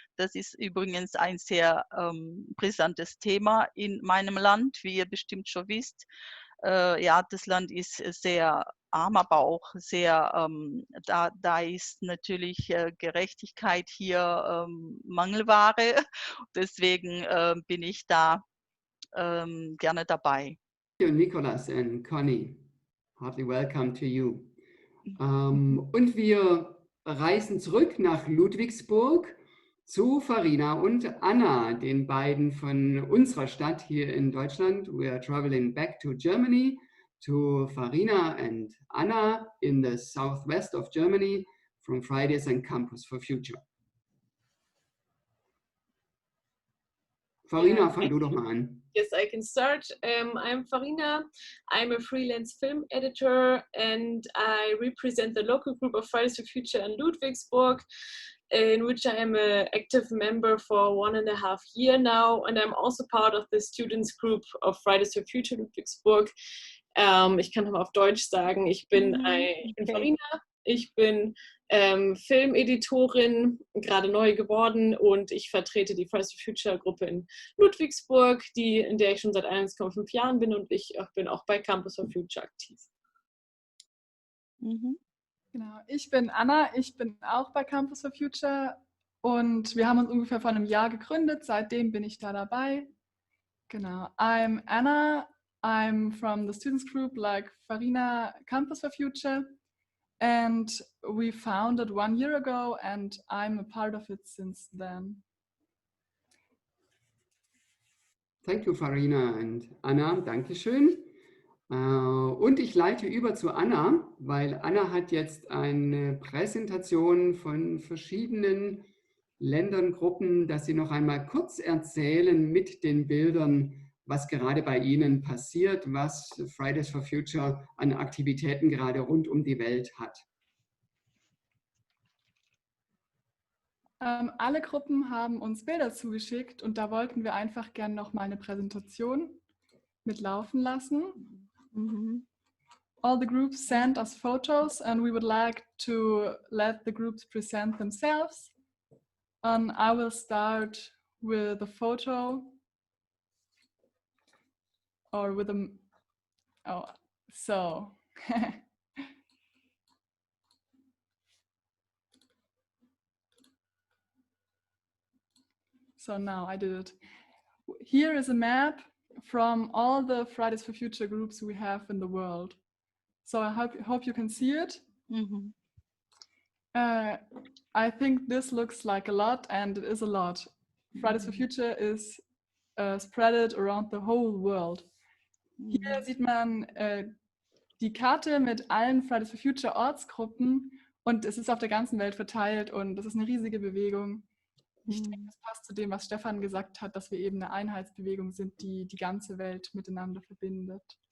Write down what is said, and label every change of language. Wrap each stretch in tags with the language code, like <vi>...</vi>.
<de>Das ist übrigens ein sehr brisantes Thema in meinem Land, wie ihr bestimmt schon wisst. Ja, das Land ist sehr arm, aber auch sehr, da ist natürlich Gerechtigkeit hier Mangelware. Deswegen bin ich da gerne dabei.</de> <en>Thank you, Nicolas and Conny. Heartily welcome to you.</en> <de>Und wir reisen zurück nach Ludwigsburg zu Farina und Anna, den beiden von unserer Stadt hier in Deutschland.</de> <en>We are traveling back to Germany, to Farina and Anna in the southwest of Germany from Fridays and Campus for Future.</en> <de>Farina, fang du doch mal an.</de> <en>Yes, I can start. I'm Farina. I'm a freelance film editor and I represent the local group of Fridays for Future in Ludwigsburg, in which I am an active member for 1.5 years now. And I'm also part of the students group of Fridays for Future Ludwigsburg.</en> <de>Ich kann nochmal auf Deutsch sagen, ich bin Farina, ich bin Filmeditorin, gerade neu geworden und ich vertrete die Fridays for Future Gruppe in Ludwigsburg, in der ich schon seit 1,5 Jahren bin und ich bin auch bei Campus for Future aktiv. Genau, ich bin Anna, ich bin auch bei Campus for Future und wir haben uns ungefähr vor einem Jahr gegründet, seitdem bin ich da dabei. Genau,</de> <en>I'm Anna, I'm from the students group like Farina, Campus for Future. And we founded 1 year ago and I'm a part of it since then. Thank you, Farina and Anna.</en> <de>Dankeschön. Und ich leite über zu Anna, weil Anna hat jetzt eine Präsentation von verschiedenen Ländern, Gruppen, dass sie noch einmal kurz erzählen mit den Bildern, was gerade bei Ihnen passiert, was Fridays for Future an Aktivitäten gerade rund um die Welt hat. Alle Gruppen haben uns Bilder zugeschickt und da wollten wir einfach gerne noch mal eine Präsentation mitlaufen lassen.</de> <en>all the groups sent us photos, and we would like to let the groups present themselves. I will start with a photo, or with a, oh, so. So now I did it. Here is a map from all the Fridays for Future groups we have in the world. So I hope you can see it. Mhm. I think this looks like a lot, and it is a lot. Fridays for Future is spread around the whole world.</en> <de>Hier sieht man die Karte mit allen Fridays for Future Ortsgruppen, und es ist auf der ganzen Welt verteilt, und das ist eine riesige Bewegung. Ich denke, das passt zu dem, was Stefan gesagt hat, dass wir eben eine Einheitsbewegung sind, die die ganze Welt miteinander verbindet.</de>